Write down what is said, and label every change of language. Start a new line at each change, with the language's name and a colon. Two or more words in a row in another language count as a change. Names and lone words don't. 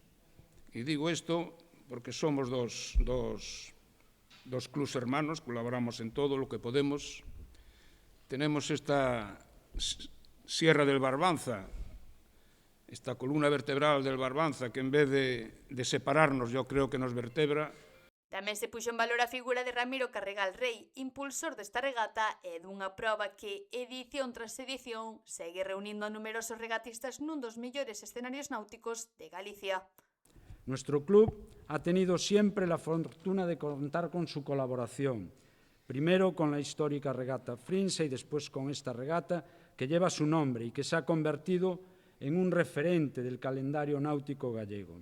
Spanish: Y digo esto porque somos dos clubs hermanos, colaboramos en todo lo que podemos. Tenemos esta Sierra del Barbanza, esta columna vertebral del Barbanza, que en vez de separarnos, yo creo que nos vertebra.
Galician: Tamén se puxo en valor a figura de Ramiro Carregal Rei, impulsor desta regata e dunha proba que, edición tras edición, segue reunindo a numerosos regatistas nun dos mellores escenarios náuticos de Galicia.
Spanish: Nuestro club ha tenido siempre la fortuna de contar con su colaboración, primero con la histórica regata Frinsa y después con esta regata que lleva su nombre y que se ha convertido en un referente del calendario náutico gallego.